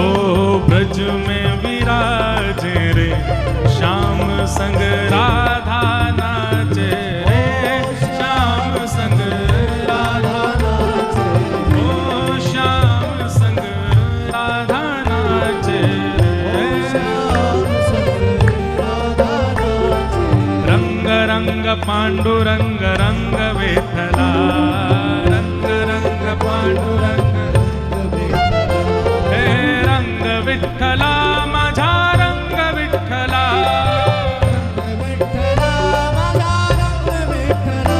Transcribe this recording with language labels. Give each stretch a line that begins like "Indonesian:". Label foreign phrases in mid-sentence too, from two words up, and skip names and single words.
Hindi: ओ ब्रज में विराजे रे श्याम संग राधा नाचे रे श्याम संग राधा नाचे। ओ श्याम संग राधा नाचे रे श्याम संग राधा नाचे।
Marathi: रंग रंग पांडुरंग रंग विठला रंग रंग पांडुरंग हे रंग विठला माझा रंग विठला विठ्ठला माझा रंग विठ्ठला।